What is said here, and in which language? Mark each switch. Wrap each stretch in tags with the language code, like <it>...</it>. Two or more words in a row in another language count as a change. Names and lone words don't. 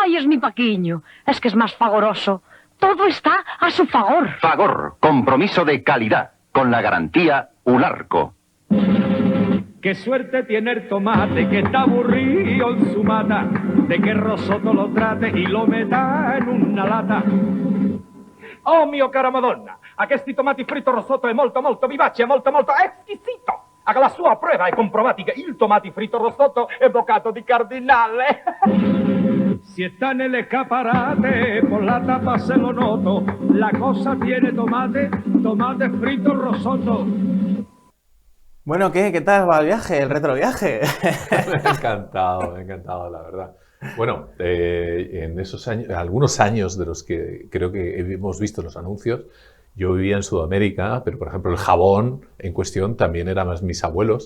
<es>Ay, es mi Paquiño. Es que es más fagoroso. Todo está a su favor. Fagor, compromiso de calidad, con la garantía Ularco. Qué suerte tiene el tomate que está aburrido en su mata, de que Rosoto lo trate y lo meta en una lata.</es> <it>Oh mio cara Madonna, aquesti tomati fritto Rosoto è molto vivace, molto exquisito. Haga la sua prova e comprovati che il tomati fritto Rosoto è boccato di cardinale.</it> <es>Si está</es> <it>nelle caparate,</it> <es>por la tapa se lo noto, la cosa tiene tomate frito Rosoto. Bueno, ¿qué tal va el viaje, el retroviaje? Me ha encantado, la verdad. Bueno, en esos años, algunos años de los que creo que hemos visto los anuncios, yo vivía en Sudamérica, pero por ejemplo el jabón en cuestión también era más mis abuelos.</es>